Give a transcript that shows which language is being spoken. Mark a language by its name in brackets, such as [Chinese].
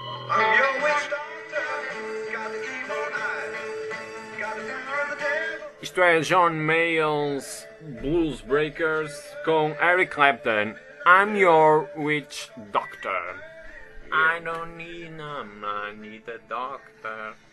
[English] I'm your witch doctor, got the evil eye, got the power of the devil. [Portuguese] Isto é John Mayall's Blues Breakers com Eric Clapton. [English] I'm your witch doctor. I don't need no money, the doctor.